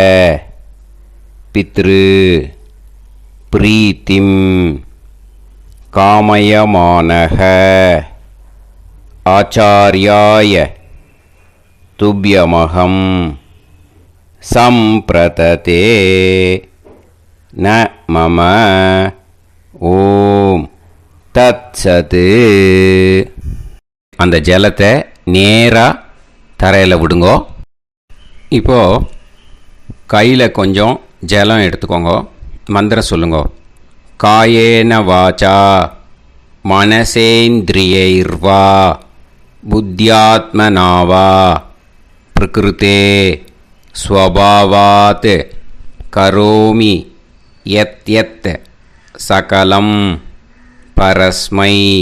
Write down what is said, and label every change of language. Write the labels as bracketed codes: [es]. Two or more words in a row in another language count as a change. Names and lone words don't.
[sa] பித்ரு பிரீத்திம் காமயமானக ஆச்சார்யாய துப்யமகம் சம்பிரததே ந மம ஓம் தத்சது. [ta] அந்த ஜலத்தை நேராக தரையில் விடுங்கோ. இப்போது கையில் கொஞ்சம் ஜலம் எடுத்துக்கோங்க. மந்திரம் சொல்லுங்க. [sa] காயேன வாச்சா मनसेन्द्रियैर्वा बुद्ध्यात्मना वा प्रकृते स्वभावात् करोमि यत् सकलं परस्मै